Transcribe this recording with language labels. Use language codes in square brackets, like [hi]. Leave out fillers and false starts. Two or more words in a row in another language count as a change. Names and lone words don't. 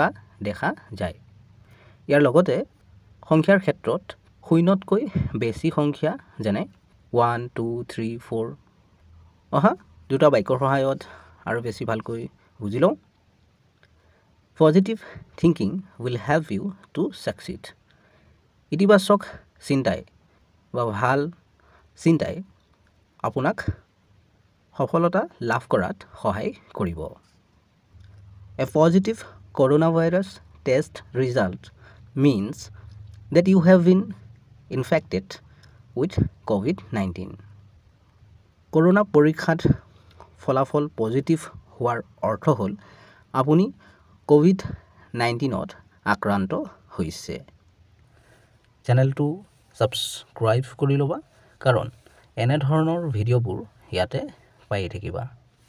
[as] দেখা যায় ইয়াৰ লগতে সংখ্যাৰ ক্ষেত্ৰত শূন্যতকৈ বেছি সংখ্যা যেনে 1 2 3 4 অহা দুটা বাক্যৰ সহায়ত আৰু বেছি ভালকৈ বুজি লওঁ [en] positive thinking will help you to succeed [as] ইতিবাচক চিন্তাই বা ভাল চিন্তাই আপোনাক সফলতা লাভ কৰাত সহায় কৰিব [en] A positive coronavirus test result means that you have been infected with COVID-19. [as] Corona পৰীক্ষাত ফলাফল পজিটিভ হোৱাৰ অৰ্থ হ'ল আপুনি COVID-19ত আক্ৰান্ত হৈছে চেনেলটো সাবস্ক্ৰাইব কৰি ল'বা কাৰণ এনে ধৰণৰ ভিডিঅ'বোৰ ইয়াতে পাই থাকিবা